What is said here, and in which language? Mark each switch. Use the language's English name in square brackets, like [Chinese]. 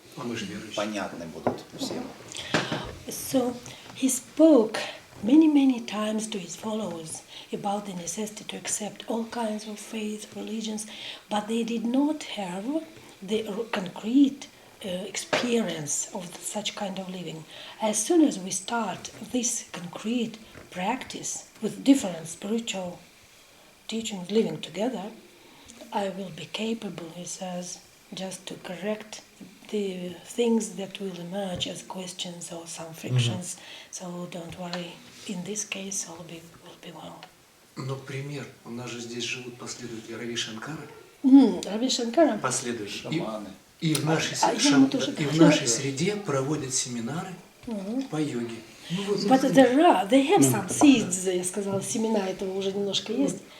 [Russian] А мы же верующие. понятны будут всем. [English] So he spoke many times to his followers about the necessity to accept all kinds of faith, religions, but they did not have the concrete experience of such kind of living. As soon as we start this concrete practice with different spiritual teachings living together, I will be capable, he says, just to correct the things that will emerge as questions or some frictions. So don't worry, in this case all will be well. [Russian] Но пример, у нас же здесь живут последователи Рави Шанкара, Рави Шанкара. последователи. Шаманы. И в нашей, и в нашей среде проводят семинары по йоге. Ну, вот, [English] But they have some seeds, [Russian] я сказала, семена этого уже немножко есть.